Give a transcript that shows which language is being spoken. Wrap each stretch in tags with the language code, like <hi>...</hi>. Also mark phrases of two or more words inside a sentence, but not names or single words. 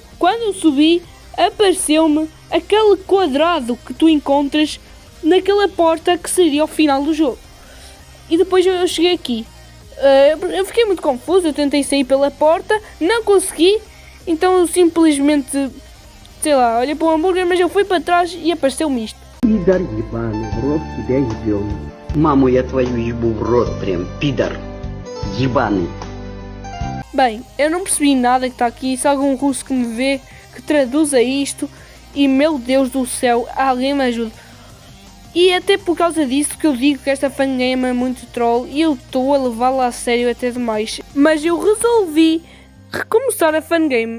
<pt>Quando eu subi, apareceu-me aquele quadrado que tu encontras naquela porta que seria o final do jogo. E depois eu cheguei aqui. Eu fiquei muito confuso, eu tentei sair pela porta, não consegui, então eu simplesmente, sei lá, olhei para o hambúrguer, mas eu fui para trás e apareceu-me isto.</pt> <ru>Пидор ебаный, в рот тебя ебён. Маму я твою ебу в рот прям, пидор ебаный.</ru> <pt>Bem, eu não percebi nada que está aqui, se algum russo que me vê, que traduza isto, e meu Deus do céu, alguém me ajude. E até por causa disso que eu digo que esta fangame é muito troll e eu estou a levá-la a sério até demais. Mas eu resolvi recomeçar a fangame.</pt>